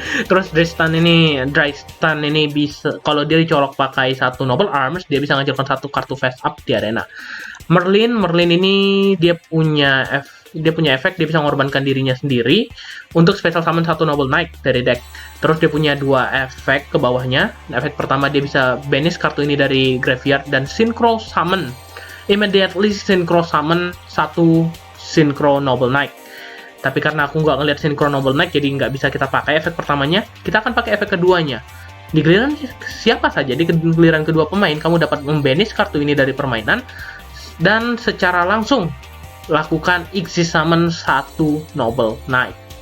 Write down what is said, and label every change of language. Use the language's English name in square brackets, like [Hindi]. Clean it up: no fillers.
[Indonesian] Terus Dry Stun ini bisa, kalau dia dicolok pakai 1 Noble Arms, dia bisa ngajarkan 1 kartu face up di arena. Merlin ini dia punya efek, dia bisa mengorbankan dirinya sendiri untuk special summon 1 Noble Knight dari deck. Terus dia punya 2 efek ke bawahnya. Efek pertama, dia bisa banish kartu ini dari graveyard dan synchro summon. [English] Immediately synchro summon 1 Synchro Noble Knight. [Indonesian] Tapi karena aku nggak ngeliat Synchro Noble Knight, jadi nggak bisa kita pakai efek pertamanya. Kita akan pakai efek keduanya. Di giliran siapa saja, di giliran kedua pemain, kamu dapat membanish kartu ini dari permainan dan secara langsung lakukan exist summon 1 Noble Knight.